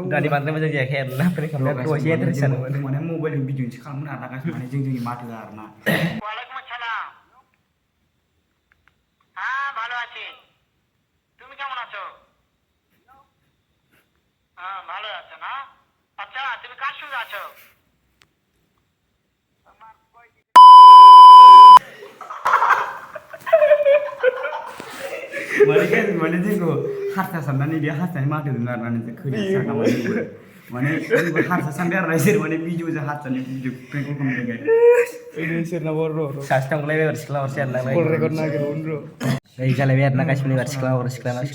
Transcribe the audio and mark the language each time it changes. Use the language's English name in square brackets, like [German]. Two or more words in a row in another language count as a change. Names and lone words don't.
[Bodo] गानि बांद्राय मोजां जायाखै आरोना फ्रेन्ड खालामनाया दहायसो एन्ट्रेस्ट जादोंमोन माने मबाइलजों भिडिअसो खालामनो हानागासिनो माने जोंनि माथोआ आरोना [Bangla] ভালো আছি তুমি কেমন আছো হ্যাঁ ভালো আছো না আচ্ছা তুমি কার সঙ্গে আছো [Bodo] माने जोंखौ हारसा साननानै बे हारसानि माथो होनो आरोना नोंसोर खोनाया माने जोंबो हारसा सानदों आरोना इसोर माने भिडिअजों हारसानि [English] video prank [Bodo] खालामदों सोरनाबा र' सासे थांलायबाय आरो सिख्ला हरसे आरोना [English] call record [Bodo] नागिरबावनो र' नै जालायबाय आरोना गासिबो एबार सिख्ला हर र'